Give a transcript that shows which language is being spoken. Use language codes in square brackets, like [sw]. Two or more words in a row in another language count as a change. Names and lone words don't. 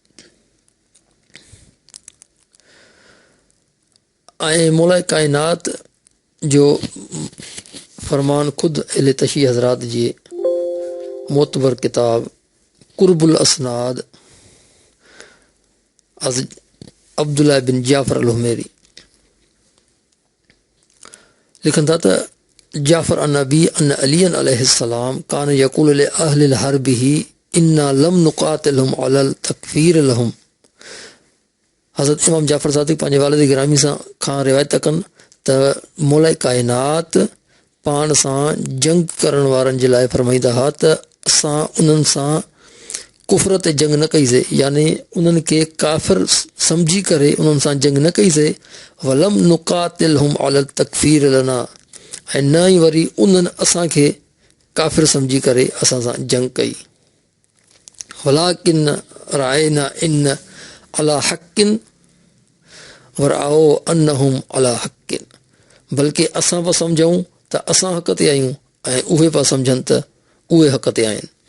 [sd] ऐं मौला काइनात जो फरमान ख़ुदि इले तशी हज़रात जी मोतबर किताब कुर्बुल असनाद [ar] अब्दुल्ला बिन जाफ़र अल हुमैरी [sd] لکن ٿا ته [ar] جعفر عن النبي عن علي عليه السلام كان يقول لأهل حربه إنا لم نقاتلهم على التكفير لهم. [sd] हज़रत इमाम जाफ़र सादिक़ पंहिंजे वालिद गिरामी सां खां रिवायत कनि त मौला काइनात पाण सां जंग करण वारनि जे लाइ फरमाईंदा हुआ त असां उन्हनि सां कुफर ते जंग न कईसीं, यानी उन्हनि खे काफ़िर सम्झी करे उन्हनि सां जंग न कईसीं। [ar] ولم نقاتلهم على التكفير لنا, [sd] ऐं न ई वरी उन्हनि असांखे काफ़िर सम्झी करे असां सां जंग कई। [ar] ولكن رأينا أنا على حق ورأوا أنهم على حق [sd] वरआओ अन्नहुम अला हक़िन, बल्कि असां पिया सम्झूं त असां हक़ ते आहियूं ऐं उहे पिया सम्झनि त उहे हक़ ते आहिनि।